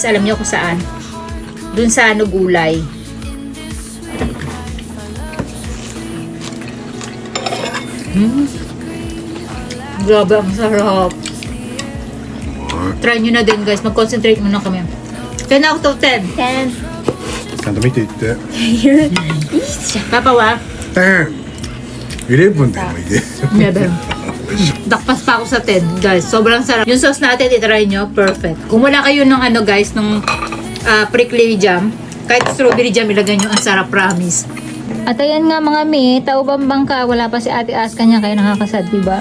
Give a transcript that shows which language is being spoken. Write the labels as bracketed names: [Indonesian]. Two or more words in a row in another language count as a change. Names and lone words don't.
[Filipino] Alam nyo kung saan. Dun sa ano gulay. Grabe ang sarap. Try nyo na din guys. Mag-concentrate muna kami. [English] 10 out of 10. 10. [Japanese] ちゃんと見ていって。パパは? 11でもいいで。 [Filipino] Never. Dakpas pa ako sa 10, guys. Sobrang sarap. Yung sauce natin, itry nyo. Perfect. Kung wala kayo ng ano, guys, ng [English] prickly jam, [Filipino] kahit [English] strawberry jam, [Filipino] ilagay nyo. Ang sarap, promise. At ayan nga mga mi, taubang bangka, wala pa si Ate Aska niya, kaya nakakasad, diba?